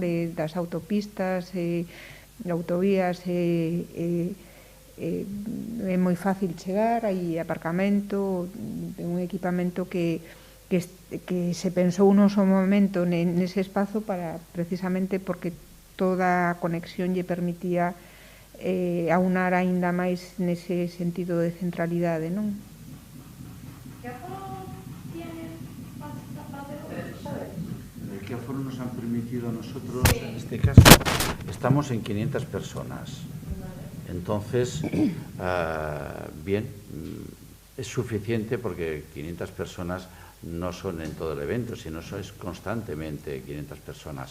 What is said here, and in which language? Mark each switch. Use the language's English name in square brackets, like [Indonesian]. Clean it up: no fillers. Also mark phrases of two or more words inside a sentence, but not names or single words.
[Galician] Das autopistas, autovías, é moi fácil chegar, hai aparcamento, un equipamento que se pensou no seu momento nese espazo para precisamente porque toda a conexión lle permitía aunar aínda máis nese sentido de centralidade, non? [Spanish] ¿Qué aforo nos han permitido a nosotros? En este caso, estamos en 500 personas. Entonces, bien, es suficiente porque 500 personas no son en todo el evento, sino es constantemente 500 personas.